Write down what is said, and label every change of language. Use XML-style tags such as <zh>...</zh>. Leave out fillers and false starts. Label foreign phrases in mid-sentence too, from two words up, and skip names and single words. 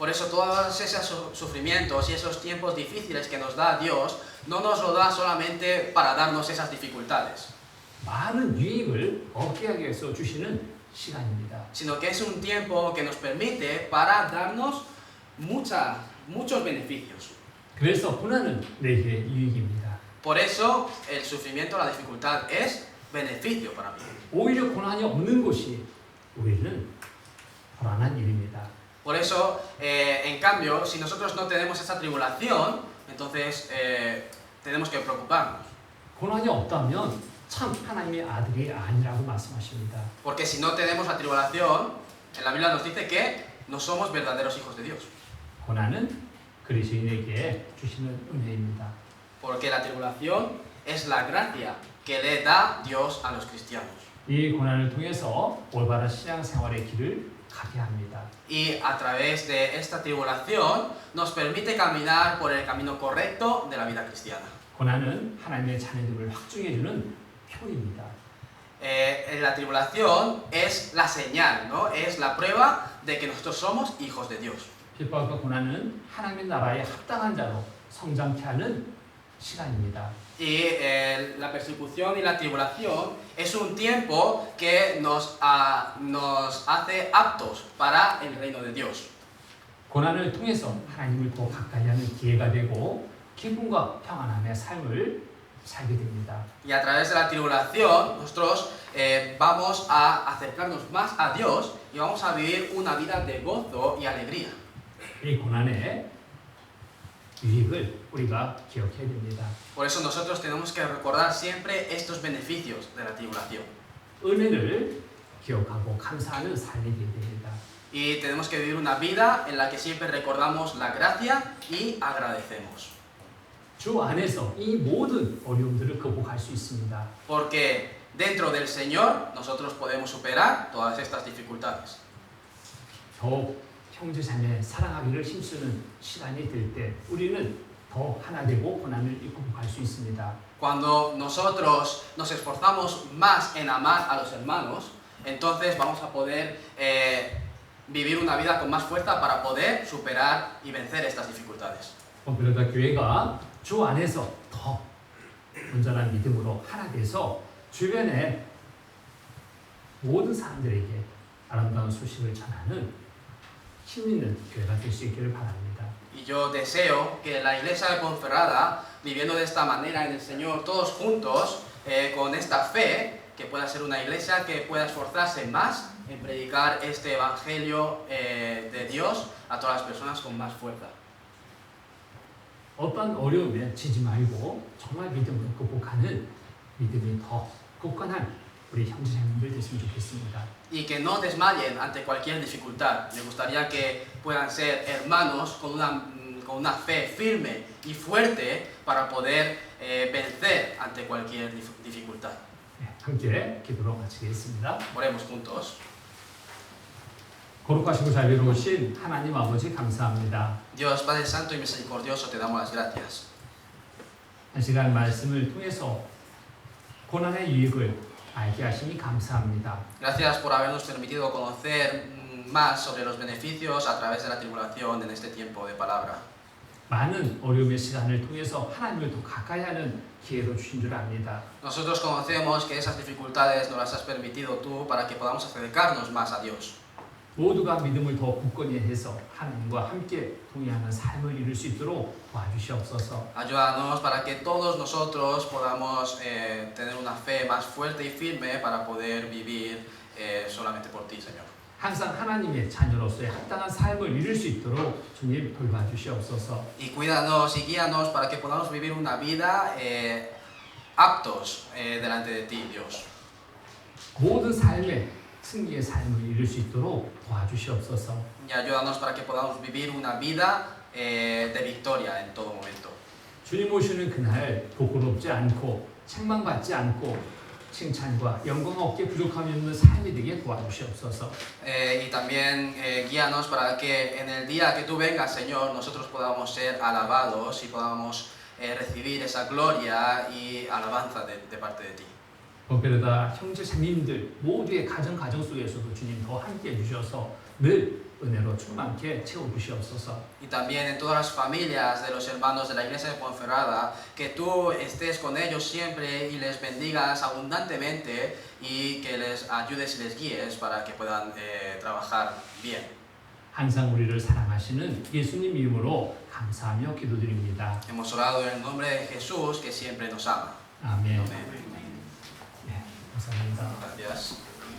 <es>Por eso todos esos sufrimientos y esos tiempos difíciles que nos da Dios, no nos lo da solamente para darnos esas dificultades,</es> <ko>많은 유익을 얻게 하기 위해서 주시는 시간입니다.</ko> <es>sino que es un tiempo que nos permite para darnos muchos beneficios.</es> <ko>그래서 고난은 내게 유익입니다.</ko> <es>Por eso el sufrimiento, la dificultad es beneficio para mí.</es> <ko>오히려 고난이 없는 것이 우리는 불안한 일입니다.</ko> <es>Por eso, en cambio, si nosotros no tenemos esa tribulación, entonces tenemos que preocuparnos.</es> <ko>고난이 없다면 참 하나님의 아들이 아니라고 말씀하십니다.</ko> <es>Porque si no tenemos la tribulación, en la Biblia nos dice que no somos verdaderos hijos de Dios.</es> <ko>고난은 그리스도인에게 주시는 은혜입니다.</ko> <es>Porque la tribulación es la gracia que le da Dios a los cristianos.</es> <ko>이 고난을 통해서 올바른 신앙생활의 길을 가게 합니다.</ko> <es>Y a través de esta tribulación nos permite caminar por el camino correcto de la vida cristiana.</es> <ko>고난은 하나님의 자녀됨을 확증해주는 표입니다.</ko> <es>La tribulación es la señal, ¿no? Es la prueba de que nosotros somos hijos de Dios.</es> <ko>핍박과 고난은 하나님의 나라에 합당한 자로 성장케 하는 시간입니다.</ko> <es>Y la persecución y la tribulación es un tiempo que nos hace aptos para el reino de Dios.</es> <ko>고난을 통해서 하나님을 더 가까이 하는 기회가 되고 기쁨과 평안함의 삶을 살게 됩니다.</ko> <es>Y a través de la tribulación nosotros vamos a acercarnos más a Dios y vamos a vivir una vida de gozo y alegría.</es> <ko>이 고난의 유익을 우리가 기억해야 됩니다.</ko> <es>Por eso nosotros tenemos que recordar siempre estos beneficios de la tribulación.</es> <ko>은혜를 기억하고 감사하는 삶이 되어야 됩니다.</ko> <es>Y tenemos que vivir una vida en la que siempre recordamos la gracia y agradecemos.</es> <ko>주 안에서 이 모든 어려움들을 극복할 수 있습니다.</ko> <es>Porque dentro del Señor nosotros podemos superar todas estas dificultades.</es> <ko>더욱 형제자매 사랑하기를 힘쓰는 시간이 될 때 우리는 더 하나 되고 고난을 극복할 수 있습니다.</ko> <es>Cuando nosotros nos esforzamos más en amar a los hermanos, entonces vamos a poder vivir una vida con más fuerza para poder superar y vencer estas dificultades.</es> <ko>그러다 교회가 주 안에서 더 온전한 믿음으로 하나 돼서 주변의 모든 사람들에게 아름다운 소식을 전하는 힘 있는 교회가 될 수 있기를 바랍니다.</ko> <es>Y yo deseo que la iglesia de Ponferrada, viviendo de esta manera en el Señor, todos juntos, con esta fe, que pueda ser una iglesia que pueda esforzarse más en predicar este evangelio de Dios a todas las personas con más fuerza.</es> <ko>어떤 어려움에 지지 말고 정말 믿음으로 극복하는 믿음이 더 굳건한 우리 형제자매들 됐으면 좋겠습니다.</ko> <es>Y que no desmayen ante cualquier dificultad. Me gustaría que puedan ser hermanos con una fe firme y fuerte para poder vencer ante cualquier dificultad.</es> <ko>네, 함께 기도로 마치겠습니다.</ko> <es>Oremos juntos.</es> <ko>거룩하시고 자비로우신 하나님 아버지 감사합니다.</ko> <es>Dios Padre Santo y Misericordioso, te damos las gracias.</es> <ko>한 시간 말씀을 통해서 고난의 유익을 알게 하시니 감사합니다.</ko> <es>Gracias por habernos permitido conocer más sobre los beneficios a través de la tribulación en este tiempo de palabra.</es> <ko>많은 어려움의 시간을 통해서 하나님을 더 가까이 하는 기회도 주신 줄 압니다.</ko> <es>Nosotros conocemos que esas dificultades nos las has permitido tú para que podamos acercarnos más a Dios.</es> <ko>모두가 믿음을 더 굳건히 해서 하나님과 함께 동의하는 삶을 이룰 수 있도록 도와주시옵소서.</ko> <es>Ayúdanos para que todos nosotros podamos tener una fe más fuerte y firme para poder vivir solamente por ti, Señor.</es> <ko>항상 하나님의 자녀로서의 합당한 삶을 이룰 수 있도록 주님 돌봐주시옵소서.</ko> <es>Y cuídanos y guíanos para que podamos vivir una vida aptos delante de ti, Dios.</es> <ko>모든 삶에 승리의 삶을 이룰 수 있도록 도와주시옵소서.</ko> <es>Y ayúdanos para que podamos vivir una vida de victoria en todo momento.</es> <ko>주님 오시는 그날 부끄럽지 않고 책망받지 않고 칭찬과 영광 얻게 부족함이 없는 삶이 되게 도와주시옵소서.</ko> <es>Y también guíanos para que en el día que tú vengas, Señor, nosotros podamos ser alabados y podamos recibir esa gloria y alabanza de parte de ti.</es> <ko>본편에다 형제 자매님들 모두의 가정 속에서도 주님 더 함께 해주셔서 늘 은혜로 충만케 채워주시옵소서.</ko> <es>Y también en todas las familias de los hermanos de la iglesia de Ponferrada, que tú estés con ellos siempre y les bendigas abundantemente y que les ayudes y les guíes para que puedan trabajar bien.</es> <ko>항상 우리를 사랑하시는 예수님 이름으로 감사하며 기도드립니다.</ko> <es>Hemos orado en el nombre de Jesús, que siempre nos ama.</es> <ko>아멘.</ko> <es>Amén.</es> <ko>예, 감사합니다.</ko> <es>Gracias.</es>